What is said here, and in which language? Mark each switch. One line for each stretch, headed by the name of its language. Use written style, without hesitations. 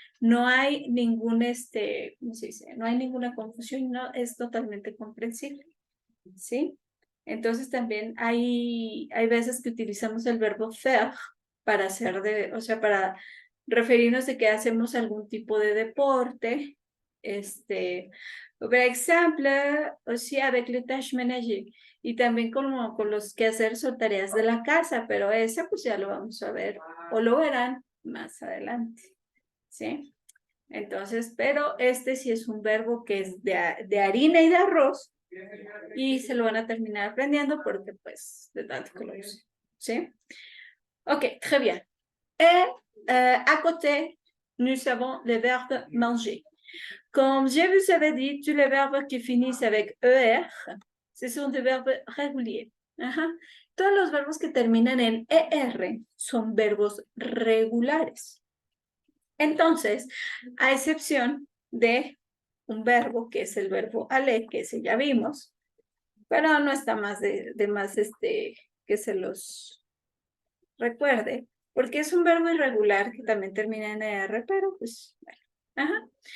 Spanish: No hay ningún, ¿cómo se dice? No hay ninguna confusión, no, es totalmente comprensible, ¿sí? Entonces también hay veces que utilizamos el verbo faire para hacer o sea, para referirnos de que hacemos algún tipo de deporte,
French: Par exemple, aussi avec les tâches ménagères.
Spanish: Y también como con los quehaceres o tareas de la casa, pero ese pues ya lo vamos a ver o lo verán más adelante, ¿sí? Entonces, pero este sí es un verbo que es de harina y de arroz y se lo van a terminar aprendiendo porque pues de tanto que lo use, ¿sí?
French: Ok, très bien. Et à côté, nous avons le verbe manger. Comme je vous avais dit, tous les verbes qui finissent avec ER, ce sont des verbes réguliers.
Spanish: Ajá. Todos los verbos que terminan en ER son verbos regulares. Entonces, a excepción de un verbo que es el verbo aller, que ese ya vimos, pero no está más de más que se los recuerde, porque es un verbo irregular que también termina en ER, pero pues, bueno. Ajá.